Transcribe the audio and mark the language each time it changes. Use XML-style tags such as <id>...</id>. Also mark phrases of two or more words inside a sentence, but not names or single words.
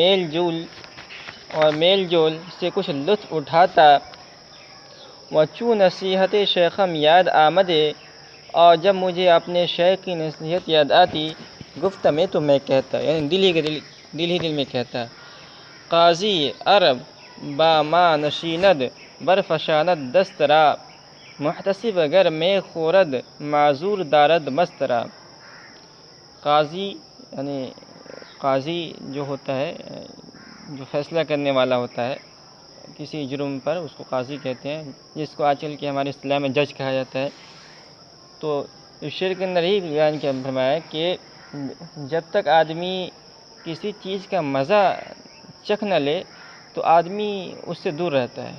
<ur>میل جول سے کچھ لطف اٹھاتا،</ur> <fa>وَچُو نصیحت شیخم یاد آمدے،</fa> <ur>اور جب مجھے اپنے شیخ کی نصیحت یاد آتی، گفت میں تو میں کہتا، یعنی دل ہی دل میں کہتا،</ur> <fa>قاضی عرب با ما نشیند برفشاند دست را، محتسب اگر میں خورد معذور دارد مست را۔</fa> <ur>قاضی یعنی قاضی جو ہوتا ہے، جو فیصلہ کرنے والا ہوتا ہے کسی جرم پر، اس کو قاضی کہتے ہیں، جس کو آج کل کے ہمارے اصطلاح میں جج کہا جاتا ہے۔ تو اس شعر کے اندر ہی بیان کیا فرمایا کہ جب تک آدمی کسی چیز کا مزہ چکھ نہ لے تو آدمی اس سے دور رہتا ہے۔</ur>